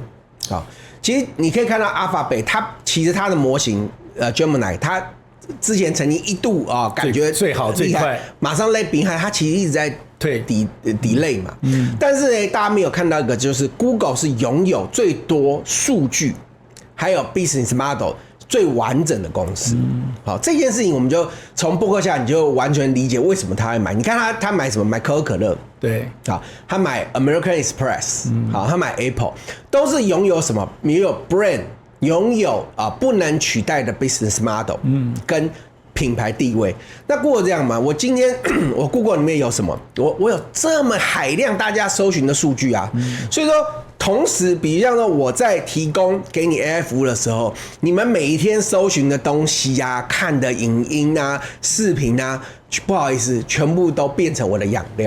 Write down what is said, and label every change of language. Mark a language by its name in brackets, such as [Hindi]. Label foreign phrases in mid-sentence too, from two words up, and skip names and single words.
[Chinese] 其實你可以看到 Alphabet， 其實它的模型Gemini， 它之前曾經一度感覺最好最快，馬上 [English] lag behind， [Chinese] 它其實一直在delay 嘛。但是呢，大家沒有看到一個，就是 Google 是擁有最多數據，還有 [English] business model [Chinese] 最完整的公司。好，這件事情我們就從波克夏你就完全理解為什麼他會買。你看他買什麼？買可口可樂，對，好，他買 American Express，好，他買 Apple， 都是擁有什麼？擁有 brand。擁有不能取代的 [English] business model， [Chinese] 跟品牌地位。那 Google 這樣嗎？我今天我 Google 裡面有什麼？我有這麼海量大家搜尋的數據啊，所以說同時，比如像說我在提供給你 AI 服務的時候，你們每一天搜尋的東西啊、看的影音啊、視頻啊，不好意思，全部都變成我的養料。